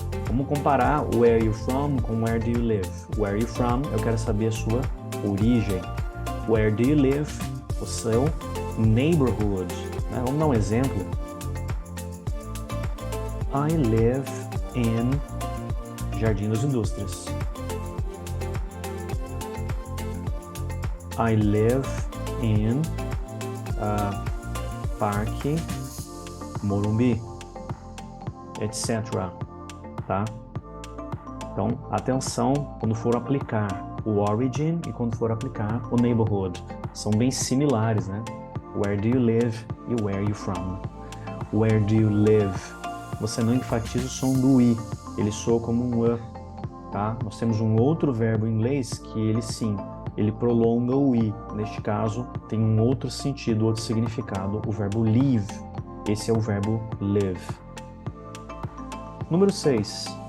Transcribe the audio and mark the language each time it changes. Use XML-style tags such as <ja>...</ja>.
<pt>Vamos comparar</pt> <en>where are you from</en> <pt>com</pt> <en>where do you live. Where are you from?</en> <pt>Eu quero saber a sua origem.</pt> <en>Where do you live?</en> <pt>O seu neighborhood. Vamos dar um exemplo.</pt> <en>I live in Jardim das Indústrias. I live in Parque Morumbi, etc. Tá?</en> <pt>Então, atenção quando for aplicar o origin e quando for aplicar o neighborhood. São bem similares, né?</pt> <en>Where do you live e where are you from? Where do you live?</en> <pt>Você não enfatiza o som do I, ele soa como um A, tá? Nós temos um outro verbo em inglês que ele sim, ele prolonga o I. Neste caso, tem um outro sentido, outro significado, o verbo live. Esse é o verbo live. Número 6.</pt>